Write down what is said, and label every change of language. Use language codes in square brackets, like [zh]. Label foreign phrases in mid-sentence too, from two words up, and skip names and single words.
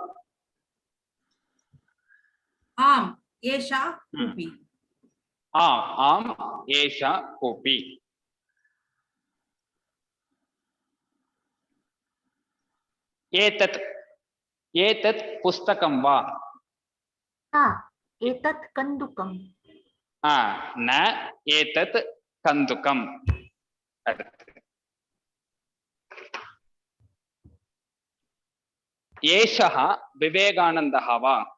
[sa] आम् एषा कूपी. आम् एषा कूपी. एतत् पुस्तकम् वा. एतत् कन्दुकम्. न एतत् कन्दुकम्. एषः विवेकानन्दः वा.